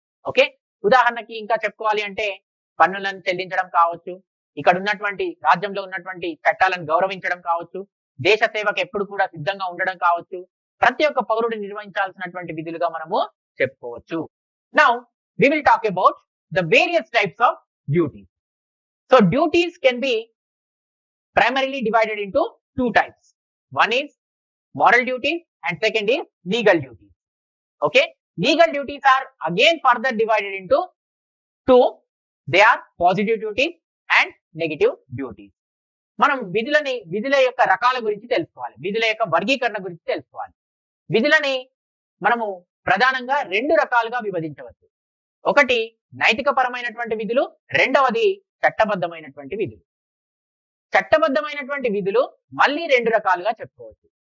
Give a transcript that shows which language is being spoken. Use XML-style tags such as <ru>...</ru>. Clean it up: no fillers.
<te>Okay, ఉదాహరణకి ఇంకా చెప్పుకోవాలి అంటే పన్నులను చెల్లించడం కావచ్చు, ఇక్కడ ఉన్నటువంటి రాజ్యంలో ఉన్నటువంటి చట్టాలను గౌరవించడం కావచ్చు, దేశ సేవకు ఎప్పుడు కూడా సిద్ధంగా ఉండడం కావచ్చు, ప్రతి ఒక్క పౌరుడు నిర్వహించాల్సినటువంటి విధులుగా మనము చెప్పుకోవచ్చు.</te> <en>Now we will talk about the various types of duties. So duties can be primarily divided into two types. One is moral duties and second is legal duties. Okay, legal duties are again further divided into two. They are positive duties and negative duties.</en> <te>మనం విధుల యొక్క రకాల గురించి తెలుసుకోవాలి, విధుల యొక్క వర్గీకరణ గురించి తెలుసుకోవాలి. విధులని మనము ప్రధానంగా రెండు రకాలుగా విభజించవచ్చు. ఒకటి నైతిక పరమైనటువంటి విధులు, రెండవది చట్టబద్ధమైనటువంటి విధులు. చట్టబద్ధమైనటువంటి విధులు మళ్ళీ రెండు రకాలుగా చెప్పుకోవచ్చు.</te>